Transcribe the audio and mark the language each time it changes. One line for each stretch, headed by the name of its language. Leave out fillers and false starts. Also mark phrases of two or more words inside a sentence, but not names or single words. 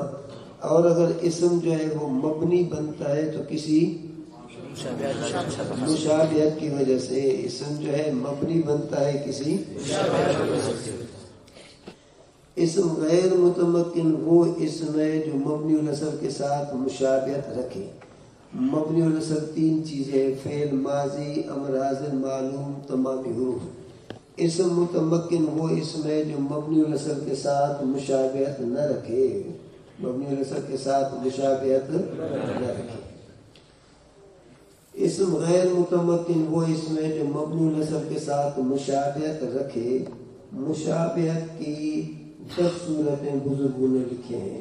Urdu: اور اگر اسم جو ہے وہ مبنی بنتا ہے تو کسی مشابہت کی وجہ سے. اسم جو ہے مبنی بنتا ہے کسی اسم غیر متمکن وہ اسم ہے جو مبنی الاصل کے ساتھ مشابہت رکھے. مبنی الاصل 3 چیزیں: فعل ماضی، امر حاضر، معلوم، تمامی حروف. اسم متمکن وہ اسم ہے جو مبنی الاصل کے ساتھ مشابہت نہ رکھے، مبنی الاصل کے ساتھ مشابہت نہ رکھے. اسم غیر متمکن وہ اسم ہے جو مبنی الاصل کے ساتھ مشابہت رکھے. مشابہت کی 10 صورتیں بزرگوں نے لکھی ہیں.